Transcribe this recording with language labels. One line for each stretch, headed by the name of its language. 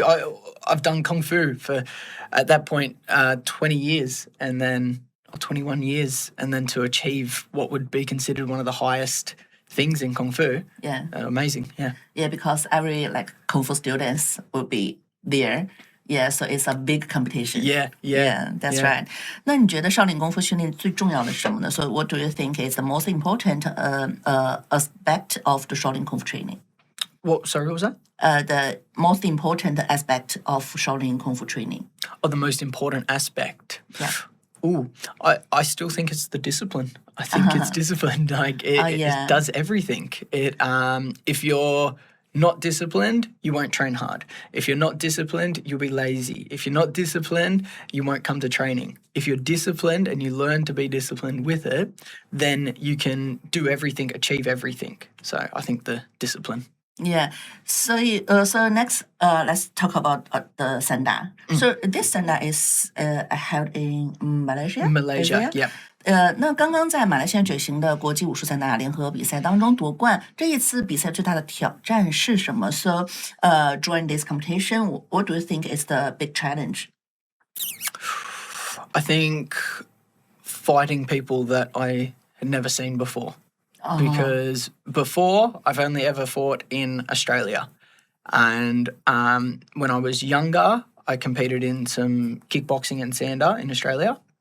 English: I've done Kung Fu for, at that point, 20 years and then 21 years. And then to achieve what would be considered one of the highest things in Kung Fu. Yeah. Amazing, yeah. Yeah, because every Kung Fu students will be there. Yeah, so it's a big competition. Yeah, that's right.
Chinese: 那你觉得少林功夫训练最重要的是什么呢?
English: So what do you think is the most important aspect of the Shaolin Kung Fu training? Sorry, what was that? The most important aspect of Shaolin Kung Fu training. Oh, the most important aspect. Yeah. Ooh, I still think it's the discipline. I think it's discipline. It does everything. If you're not disciplined, you won't train hard. If you're not disciplined, you'll be lazy. If you're not disciplined, you won't come to training. If you're disciplined and you learn to be disciplined with it, then you can do everything, achieve everything. So I think the discipline. Yeah. So next, let's talk about the Sanda. So this Sanda is held in Malaysia. Malaysia, yeah.
Chinese: 那刚刚在马来西亚举行的国际武术散打联合比赛当中夺冠，这一次比赛最大的挑战是什么 ？
English: So, during this competition, what do you think is the big challenge? I think fighting people that I had never seen before. Because before, I've only ever fought in Australia. And when I was younger, I competed in some kickboxing and Sanda in Australia.